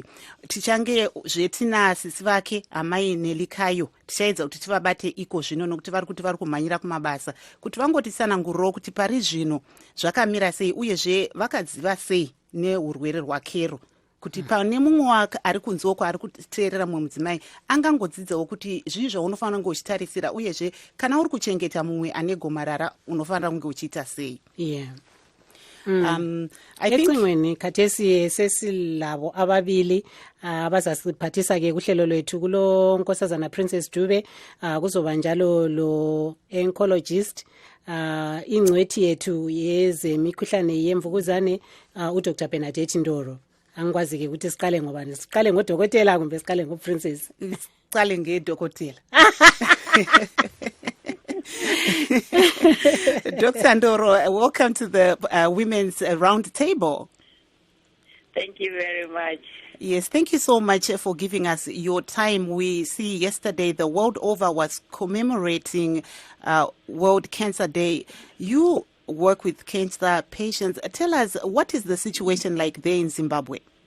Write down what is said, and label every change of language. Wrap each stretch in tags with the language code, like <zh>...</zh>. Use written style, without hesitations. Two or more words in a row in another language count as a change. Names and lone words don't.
<sn>Tichange zvetina sisi vake amai Nelikayo tichaedza kuti tivabate iko zvino nokuti vari kuti vari kumhanyira kumabasa kuti vangotisanangurirawo kuti pari zvino zvakamira sei uyezve vakadziva sei neurwere rwakero, kuti pane mumwe ari kunzoko ari kuteerera mumwe mudzimai angangodzidzawo kuti zvii zvaunofanira kunge uchitarisira uyezve kana uri kuchengeta mumwe ane gomarara unofanira kunge uchiita sei.</sn> <nd>Ecingweni khathesi sesilabo ababili abazasiphathisa-ke kuhlelo lwethu kulo nkosazana Princess Dube, kuzoba njalo lo oncologist ingcwethi yethu yezemikhuhlane yemvukuzane uDr Bernadette Ndoro. Angikwazi-ke ukuthi siqale ngobani, siqale ngodokotela kumbe siqale ngoPrincess? Siqale ngedokotela. Dr. Ndoro,</nd> <en>welcome to the Women's Round Table. Thank you very much. Yes, thank you so much for giving us your time. We see yesterday the world over was commemorating World Cancer Day. You work with cancer patients. Tell us, what is the situation like there in Zimbabwe?</en>